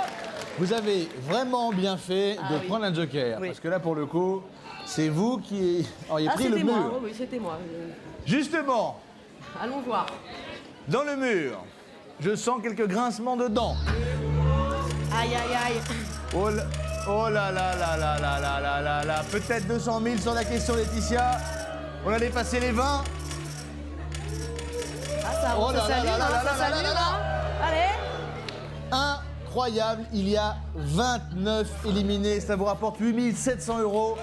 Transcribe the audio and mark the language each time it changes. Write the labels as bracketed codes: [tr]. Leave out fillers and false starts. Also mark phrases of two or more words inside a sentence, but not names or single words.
[fr] Vous avez vraiment bien fait de oui. prendre un joker. Oui. Parce que là, pour le coup, c'est vous qui auriez pris le c'était mur. moi. Oui, c'était moi. Justement, Allons voir. dans le mur, je sens quelques grincements de dents. Aïe, aïe, aïe. Oh là là là là là là là là là. Peut-être 200 000 sur la question, Laetitia. On a dépassé les 20. Ah, ça, Oh là là s'allume, là là hein, là ça là s'allume, là là. hein. Allez. Incroyable, il y a 29 éliminés. Ça vous rapporte 8 700 euros.